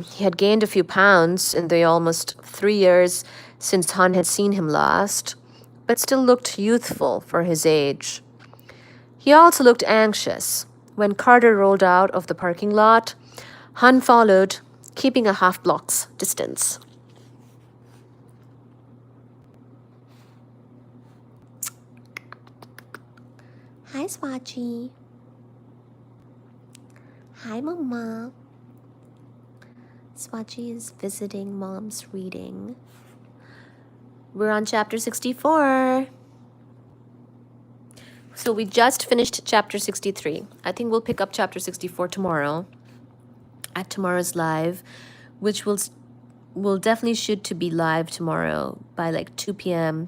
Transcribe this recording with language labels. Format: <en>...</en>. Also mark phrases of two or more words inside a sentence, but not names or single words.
<en>He had gained a few pounds in the almost 3 years since Hun had seen him last, but still looked youthful for his age. He also looked anxious. When Carter rolled out of the parking lot, Hun followed, keeping a half block's distance. Hi, Swatchy. Hi, Mama. Swatchy is visiting Mom's reading. We're on chapter 64. So we just finished chapter 63. I think we'll pick up chapter 64 tomorrow at tomorrow's live, which will definitely shoot to be live tomorrow by like 2 p.m.</en>